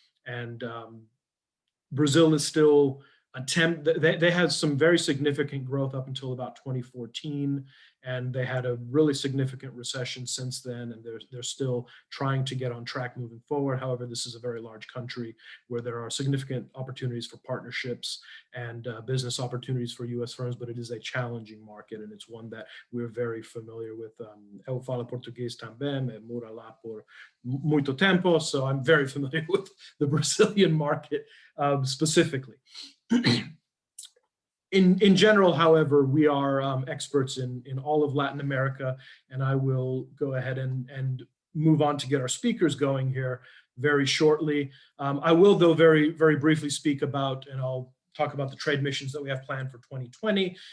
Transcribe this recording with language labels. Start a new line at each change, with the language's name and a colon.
English: And Brazil is still they had some very significant growth up until about 2014, and they had a really significant recession since then, and they're still trying to get on track moving forward. However, this is a very large country where there are significant opportunities for partnerships and business opportunities for U.S. firms, but it is a challenging market, and it's one that we're very familiar with.
Portuguese: Eu falo português também, me mora lá por muito tempo,
English: so I'm very familiar with the Brazilian market specifically. In general, however, we are experts in all of Latin America, and I will go ahead and move on to get our speakers going here very shortly. I will, though, very, very briefly speak about, and I'll talk about the trade missions that we have planned for 2020.